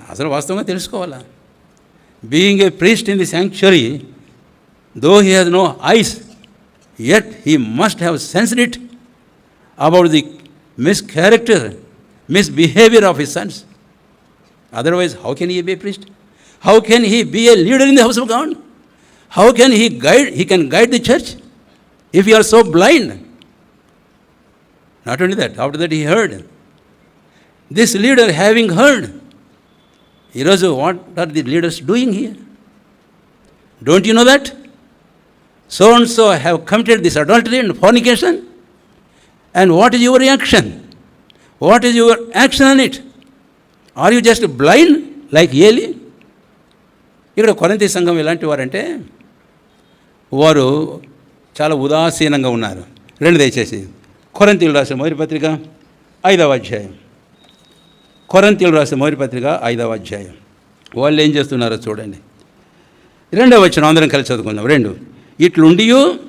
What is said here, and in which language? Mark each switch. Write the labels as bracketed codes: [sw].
[en] అసలు వాస్తవంగా తెలుసుకోవాలా. Being a priest in the sanctuary, though he has no eyes, yet he must have sensed it about the mischaracter, misbehavior of his sons. Otherwise, how can he be a priest? How can he be a leader in the house of God? How can he guide the church if he are so blind? Not only that, after that he heard. This leader having heard, what are the leaders doing here? Don't you know that? So and so have committed this adultery and fornication. And what is your reaction? What is your action on it? Are you just blind like Eli? [te] ఇక్కడ కొరింథీ సంఘం ఎలాంటి వారంటే వారు చాలా ఉదాసీనంగా ఉన్నారు. దయచేసి కొరింథీయులకు రాసిన మొదటి పత్రిక 5వ అధ్యాయం, కొరింథీయులకు రాసిన మొదటి పత్రిక 5వ అధ్యాయం. వాళ్ళు ఏం చేస్తున్నారో చూడండి. 2వ వచనం అందరం కలిసి చదువుకుందాం. 2 ఇట్లుండియు